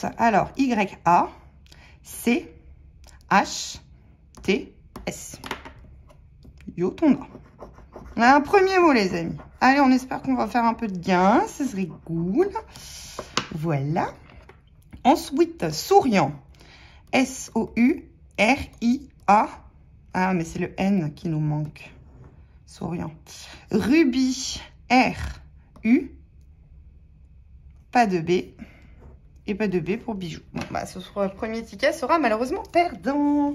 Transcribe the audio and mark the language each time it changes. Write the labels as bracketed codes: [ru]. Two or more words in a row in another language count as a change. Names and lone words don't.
[fr] Alors, Y-A. C-H-T-S. Yacht, on a. On a un premier mot, les amis. Allez, on espère qu'on va faire un peu de gain. Ce serait cool. Voilà. Ensuite, souriant. S-O-U-R-I-A. Ah, mais c'est le N qui nous manque. Souriant. Rubis. R-U. Pas de B. Et pas de B pour bijoux. Bon, ce premier ticket sera malheureusement perdant.